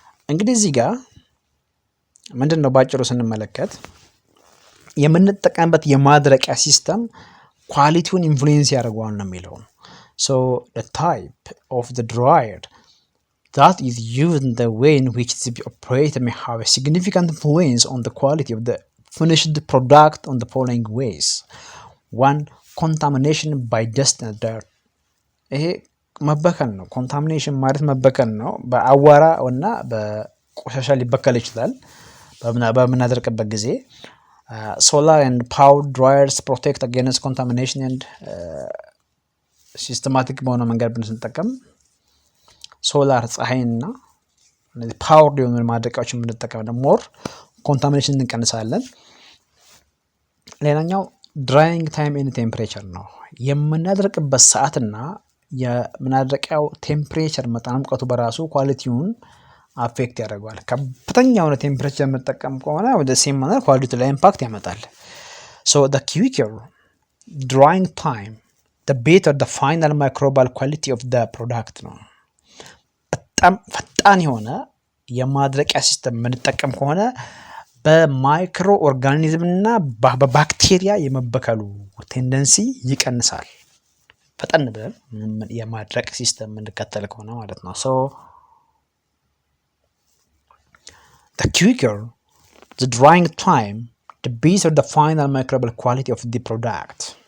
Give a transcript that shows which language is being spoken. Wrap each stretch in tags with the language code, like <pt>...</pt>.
<am>እንግዲህ እዚህ ጋር ምንድነው ባጭሩ ስንመለከት የምንጠቀምበት የማድረቂያ ሲስተም ኳሊቲውን ኢንፍሉዌንስ ያደርገዋል ነው የሚለው።</am> <en>so the type of the dryer that is used in the way in which it is operated may have a significant influence on the quality of the finished product on the following ways. 1. Contamination by dust and dirt.</en> <am>ይሄ መበከል ነው። ኮንታሚኔሽን ማለት መበከል ነው። በአዋራ እና በቆሻሻ ሊበከል ይችላል በምናደርቅበት ጊዜ።</am> <en>solar and power dryers protect against contamination and</en> <am>ሲስተማቲክ በሆነ መንገድ ብንጠቀም ሶላር ፀሐይና እነዚህ ፓወር ሊሆኑ ማድረቂያዎችን ብንጠቀም ደግሞ ሞር ኮንታሚኔሽን እንቀንሳለን። ሌላኛው ድራይንግ ታይም ኤንድ ቴምፕሬቸር ነው። የምናደርቅበት ሰዓትና የምናደርቀው ቴምፕሬቸር መጠን ሙቀቱ በራሱ ኳሊቲውን አፌክት ያደርገዋል። ከፍተኛ የሆነ ቴምፕሬቸር የምንጠቀም ከሆነ ወደ ሴም ማነር ኳሊቲ ላይ ኢምፓክት ያመጣል።</am> <en>so the quicker drying time the better the final microbial quality of the product</en> <am>ነው። በጣም ፈጣን የሆነ የማድረቂያ ሲስተም የምንጠቀም ከሆነ በማይክሮ ኦርጋኒዝም እና በባክቴሪያ የመበከሉ ቴንደንሲ ይቀንሳል። ፈጠን ብለን የማድረቅ ሲስተም የምንከተል ከሆነ ማለት ነው።</am> <en>so the quicker the drying time, the better the final microbial quality of the product.</en>